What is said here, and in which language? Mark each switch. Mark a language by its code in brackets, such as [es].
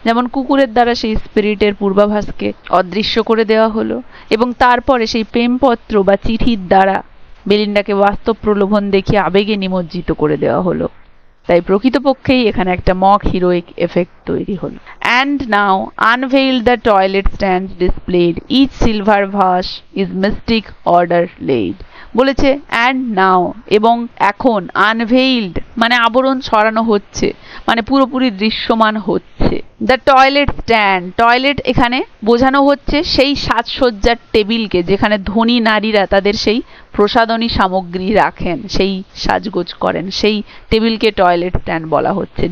[bn] যেমন কুকুরের দ্বারা সেই স্পিরিটের পূর্বাভাসকে অদৃশ্য করে দেওয়া হলো, এবং তারপরে সেই প্রেমপত্র বা চিঠির দ্বারা বেলিন্ডাকে বাস্তব প্রলোভন দেখিয়ে আবেগে নিমজ্জিত করে দেওয়া হলো। তাই প্রকৃতপক্ষেই এখানে একটা মক হিরোইক এফেক্ট তৈরি হলো। [en] And now unveiled the toilet stands displayed, each silver vase is mystic order laid. [bn] বলেছে [en] and now, [bn] এবং এখন, unveiled মানে আবরণ ছড়ানো হচ্ছে, মানে পুরোপুরি দৃশ্যমান হচ্ছে। দ্য টয়লেট স্ট্যান্ড, টয়লেট এখানে বোঝানো হচ্ছে সেই সাজসজ্জার টেবিলকে, যেখানে ধনী নারীরা তাদের সেই প্রসাধনী সামগ্রী রাখেন, সেই সাজগোজ করেন, সেই টেবিলকে টয়লেট স্ট্যান্ড বলা হচ্ছে।